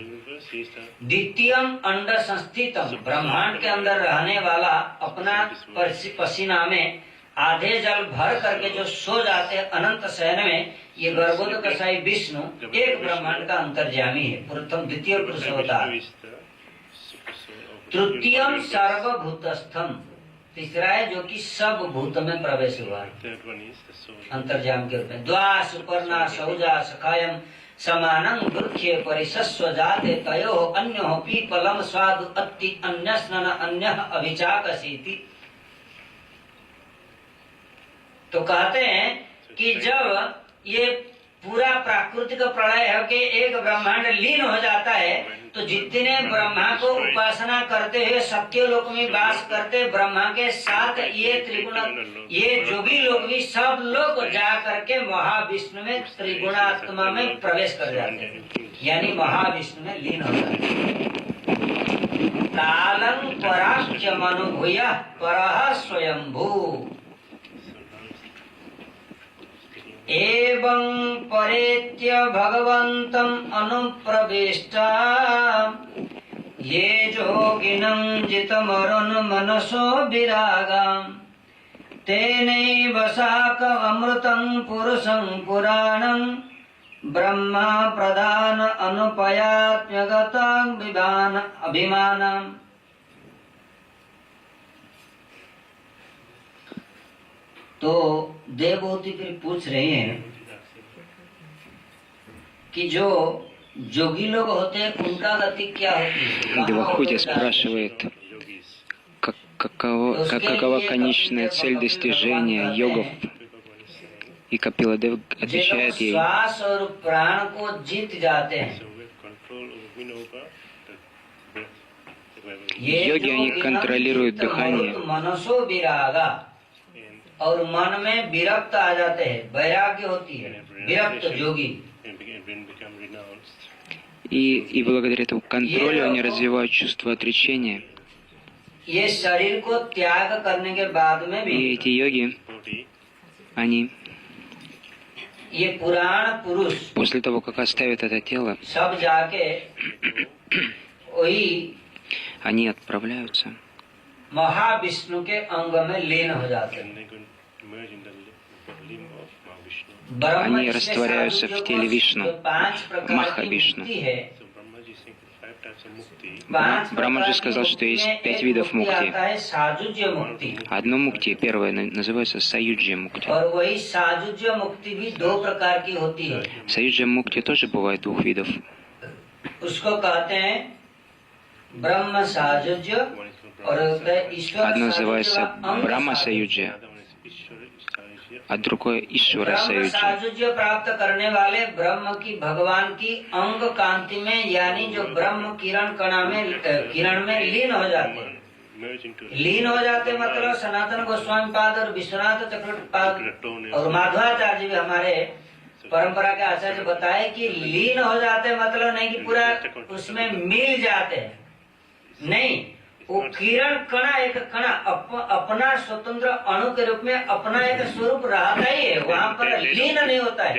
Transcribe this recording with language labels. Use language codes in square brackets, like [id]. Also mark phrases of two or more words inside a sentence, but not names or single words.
[sa] द्वितीयम अंड संस्थितम, [hi] ब्रह्मांड के अंदर रहने वाला अपना पसीना में आधे जल भर करके जो सो जाते हैं अनंत शयन में, ये गर्भोदकसाई विष्णु एक ब्रह्मांड का अंतर्यामी है, प्रथम द्वितीय पुरुष अवतार। [sa] तृतीयम सर्वभूतस्थम, [hi] तीसरा है जो कि सब भूत में प्रवेश हुआ अंतर्याम के रूप में। [sa] द्वा सुपर्णा सौजा सखायम समानं दुर्ख्ये परिशस्व जाते तयो अन्यो पीपलम स्वादु अत्ति अन्यस्नन अन्यः अभिचाकसीति। [hi] तो कहते हैं कि जब ये पूरा प्राकृतिक प्रलय है कि एक ब्रह्मांड लीन हो जाता है, तो जितने ब्रह्मा को उपासना करते हुए सत्य लोक में वास करते ब्रह्मा के साथ ये त्रिगुण, ये जोगी लोग भी सब लोग जा करके महाविष्णु में त्रिगुणात्मा में प्रवेश कर जाते हैं, यानी महाविष्णु में लीन हो जाते हैं। [sa] कालं पराख्यमनुभूय परः स्वयंभू एवं परेत्य भगवन्तम् अनुप्रविष्टा ये जोगिनं जितमरुन् मनसो विरागाम् तेनैव साकमृतं पुरुषं पुराणं ब्रह्मा प्रधान अनुपयात्म्यगतं विभान अभिमानम्। [hi] तो देवभूति फिर पूछ रहे हैं कि जो जोगी लोग होते हैं उनका गति क्या होती है? [ru] Девахути спрашивает, какова конечная цель достижения йогов? И Капиладев отвечает ей: [hi] श्वास और प्राण को जीत जाते हैं, ये [ru] Йоги, они [hi] जो [ru] контролируют [hi] चित्त [ru] дыхание. [sa] मरुत मनसो विरागा, [hi] और मन में विरक्त आ जाते हैं, वैराग्य होती है, विरक्त योगी। [ru] И благодаря этому контролю они развивают чувство отречения. [hi] ये शरीर को त्याग करने के बाद में भी [ru] И эти йоги, они [hi] ये पुराण पुरुष [ru] после того, как оставят это тело, [hi] सब जाके वही [ru] они отправляются [hi] महाविष्णु के अंग में लीन हो जाते हैं। ब्रह्म [ru] Они [hi] इसमें [ru] растворяются [hi] साधु [ru] в теле [hi] जो [ru] Вишну, [hi] पांच प्रकार [ru] Маха [hi] की [ru] Вишну. [hi] मुक्ति है, [ru] Брахма же сказал, что есть 5 видов мукти. [hi] आता है साजुज्य मुक्ति, [ru] Одно мукти, первое, называется саюджия мукти. [hi] और वही साजुज्य मुक्ति भी दो प्रकार की होती है। [ru] Саюджия мукти тоже бывает двух видов. [hi] उसको कहते हैं ब्रह्म साजुज्य और ईश्वर [ru] Одно [hi] साजुज्य [ru] называется [hi] व अंग [ru] Брахма [hi] साजुज्य। [ru] Саюджия, а другое Ишвара [hi] ब्रह्म [ru] Саюджия. [hi] साजुज्य प्राप्त करने वाले ब्रह्म की भगवान की अंग कांति में, यानी जो ब्रह्म किरण कणा में किरण में लीन हो जाते हैं। लीन हो जाते मतलब सनातन गोस्वामी पाद और विश्वनाथ चक्रवर्ती पाद और माधवाचार्य भी हमारे परंपरा के आचार्य बताए कि लीन हो जाते मतलब नहीं कि पूरा उसमें मिल जाते हैं, नहीं, वो किरण कणा एक कणा अपना स्वतंत्र अणु के रूप में अपना एक स्वरूप रहता ही है, वहाँ पर लीन नहीं होता है।